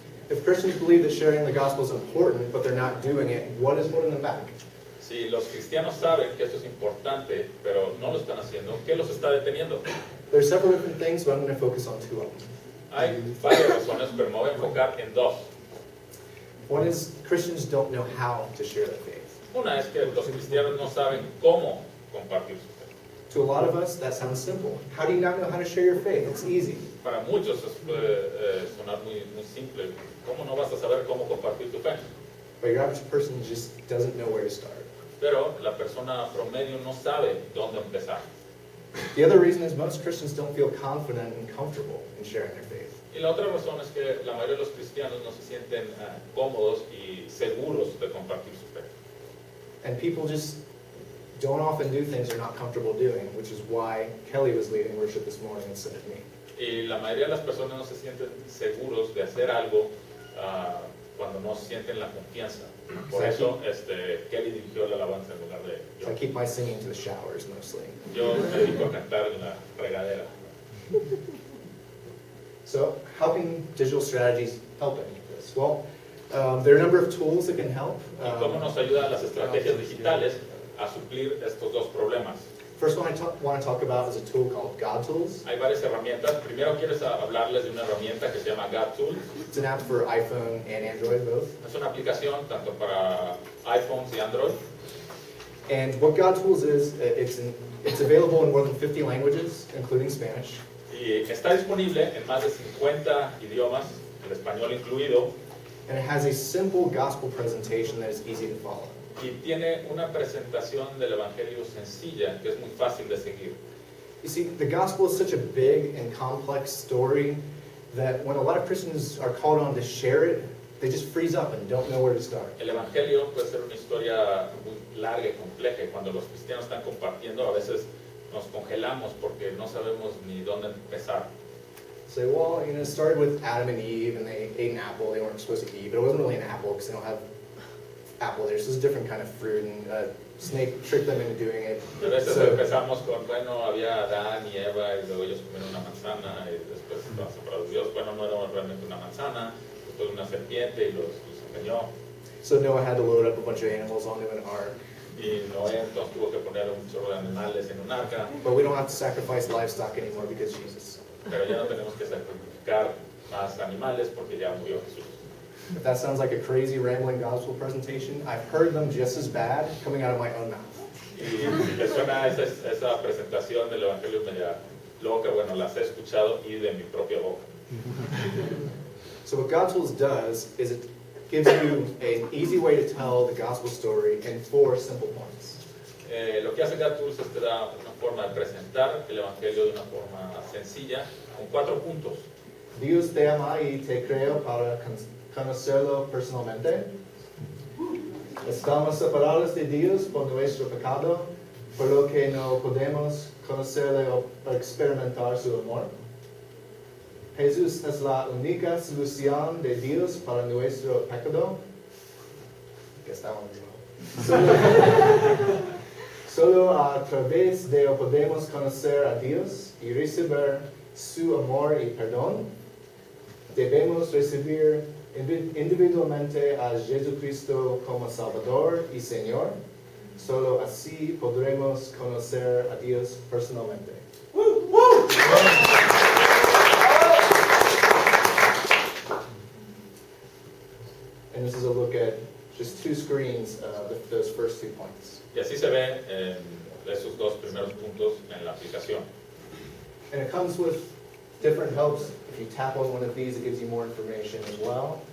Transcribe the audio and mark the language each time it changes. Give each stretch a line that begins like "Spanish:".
English: If Christians believe that sharing the gospel is important, but they're not doing it, what is holding them back?
Spanish: Si los cristianos saben que esto es importante, pero no lo están haciendo, ¿qué los está deteniendo?
English: There are several different things, but I'm going to focus on two of them.
Spanish: Hay varias razones, pero me voy a enfocar en dos.
English: One is Christians don't know how to share their faith.
Spanish: Una es que los cristianos no saben cómo compartir su fe.
English: To a lot of us, that sounds simple. How do you not know how to share your faith? It's easy.
Spanish: Para muchos puede sonar muy simple. ¿Cómo no vas a saber cómo compartir tu fe?
English: But your average person just doesn't know where to start.
Spanish: Pero la persona promedio no sabe dónde empezar.
English: The other reason is most Christians don't feel confident and comfortable in sharing their faith.
Spanish: Y la otra razón es que la mayoría de los cristianos no se sienten cómodos y seguros de compartir su fe.
English: And people just don't often do things they're not comfortable doing, which is why Kelly was leading worship this morning instead of me.
Spanish: Y la mayoría de las personas no se sienten seguros de hacer algo cuando no sienten la confianza. Por eso Kelly dirigió la alabanza en lugar de
English: So I
Spanish: yo.
English: keep my singing to the showers mostly.
Spanish: Yo me dedico a cantar en la regadera.
English: So how can digital strategies help any of this? Well, there are a number of tools that can help.
Spanish: ¿Y cómo nos ayudan las estrategias digitales a suplir estos dos problemas?
English: First one I want to talk about is a tool called God Tools.
Spanish: Hay varias herramientas. Primero quiero hablarles de una herramienta que se llama God Tools.
English: It's an app for iPhone and Android both.
Spanish: Es una aplicación tanto para iPhones y Android.
English: And what God Tools is, it's available in more than 50 languages, including Spanish.
Spanish: Y está disponible en más de 50 idiomas, el español incluido.
English: And it has a simple gospel presentation that is easy to follow.
Spanish: Y tiene una presentación del Evangelio sencilla que es muy fácil de seguir.
English: You see, the gospel is such a big and complex story that when a lot of Christians are called on to share it, they just freeze up and don't know where to start.
Spanish: El Evangelio puede ser una historia muy larga y compleja y cuando los cristianos están compartiendo a veces nos congelamos porque no sabemos ni dónde empezar.
English: Say, well, it started with Adam and Eve and they ate an apple they weren't supposed to eat, but it wasn't really an apple because they don't have apple there, so it's a different kind of fruit, and snake tricked them into doing it.
Spanish: A veces
English: So,
Spanish: empezamos con, bueno, había Adán y Eva y luego ellos comieron una manzana y después estaban separados de Dios. Bueno, no era realmente una manzana, después una serpiente y los engañó.
English: so Noah had to load up a bunch of animals onto an ark.
Spanish: Y Noé entonces tuvo que poner un chorro de animales en un arca,
English: But we don't have to sacrifice livestock anymore because Jesus.
Spanish: pero ya no tenemos que sacrificar más animales porque ya murió Jesús.
English: If that sounds like a crazy rambling gospel presentation, I've heard them just as bad coming out of my own mouth.
Spanish: Y si les suena esa presentación del Evangelio media loca, bueno, las he escuchado y de mi propia boca.
English: So what God Tools does is it gives you an easy way to tell the gospel story in 4 simple points.
Spanish: Lo que hace God Tools es te da una forma de presentar el Evangelio de una forma sencilla, con 4 puntos. Dios te ama y te creó para conocerlo personalmente. Estamos separados de Dios por nuestro pecado, por lo que no podemos conocerle o experimentar su amor. Jesús es la única solución de Dios para nuestro pecado. Que estamos Solo a través de él podemos conocer a Dios y recibir su amor y perdón. Debemos recibir individualmente a Jesucristo como Salvador y Señor. Solo así podremos conocer a Dios personalmente.
English: And this is a look at just 2 screens of those first 2 points.
Spanish: Y así se ve esos 2 primeros puntos en la aplicación.
English: And it comes with different helps. If you tap on one of these, it gives you more information as well.